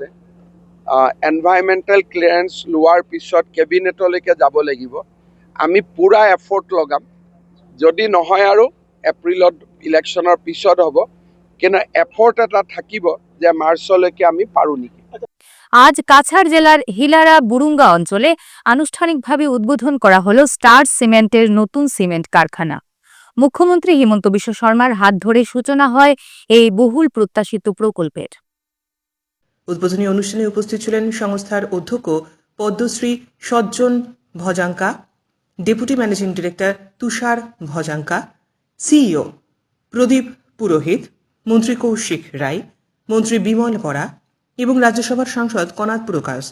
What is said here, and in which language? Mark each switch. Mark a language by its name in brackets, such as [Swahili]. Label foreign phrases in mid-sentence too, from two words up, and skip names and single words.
[English] environmental clearance [Assamese] লোৱাৰ পিছত কেবিনেটলৈকে যাব লাগিব। আমি পূৰা এফৰ্ট লগাম। যদি নহয় আৰু এপ্ৰিলত ইলেকশ্যনৰ পিছত হ'ব, কিন্তু এফৰ্ট এটা থাকিব যে মাৰ্চলৈকে আমি পাৰোঁ নেকি। [Bangla] আজ কাছাড় জেলার হিলারা বুরুঙ্গা অঞ্চলে আনুষ্ঠানিকভাবে উদ্বোধন করা হলো স্টার সিমেন্টের নতুন সিমেন্ট কারখানা। মুখ্যমন্ত্রী হিমন্ত বিশ্ব শর্মার হাত ধরে সূচনা হয় এই বহুল প্রত্যাশিত প্রকল্পের। উদ্বোধনী অনুষ্ঠানে উপস্থিত ছিলেন সংস্থার অধ্যক্ষ পদ্মশ্রী সজ্জন ভজাঙ্কা, [English] deputy managing director [Bangla] তুষার ভজাঙ্কা, সিইও প্রদীপ পুরোহিত, মন্ত্রী কৌশিক রায়, মন্ত্রী বিমল বরা এবং রাজ্যসভার সাংসদ কনাদ পুরকায়স্থ।